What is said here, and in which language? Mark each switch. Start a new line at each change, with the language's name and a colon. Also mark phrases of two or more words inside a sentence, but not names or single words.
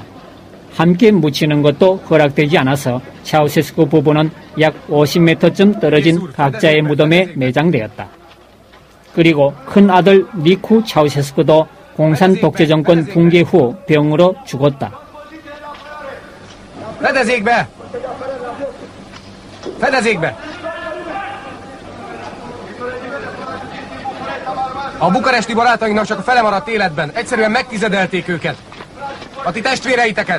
Korean: 함께 묻히는 것도 허락되지 않아서 차우셰스쿠 부부는 약 50m쯤 떨어진 각자의 무덤에 매장되었다. 그리고 큰 아들 니쿠 차우셰스쿠도 공산 독재 정권 붕괴 후 병으로 죽었다.
Hungarian: Fedezzék be! Fedezzék be! A bukaresti barátainknak csak a fele maradt életben. Egyszerűen megtizedelték őket. A ti testvéreiteket.